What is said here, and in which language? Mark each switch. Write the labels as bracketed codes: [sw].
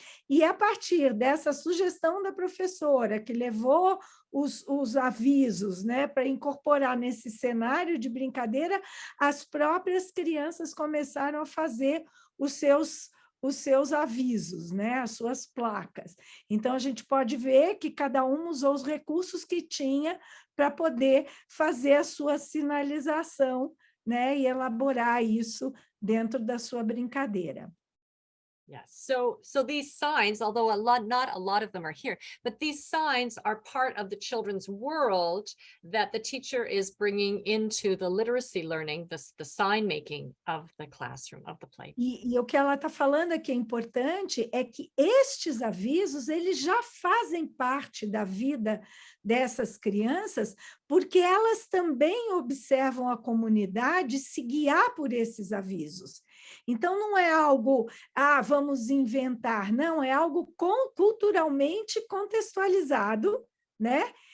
[pt] e a partir dessa sugestão da professora, que levou os avisos, né, para incorporar nesse cenário de brincadeira, as próprias crianças começaram a fazer os seus avisos, né, as suas placas. Então, a gente pode ver que cada um usou os recursos que tinha para poder fazer a sua sinalização, né, e elaborar isso dentro da sua brincadeira. [en] Yeah, so these signs, although not a lot of them are here, but these signs are part of the children's world that the teacher is bringing into the literacy learning, the sign making of the classroom, of the play. [pt] E o que ela está falando aqui é importante é que estes avisos, eles já fazem parte da vida dessas crianças, porque elas também observam a comunidade se guiar por esses avisos. Então, não é algo, vamos inventar, não, é algo culturalmente contextualizado, né?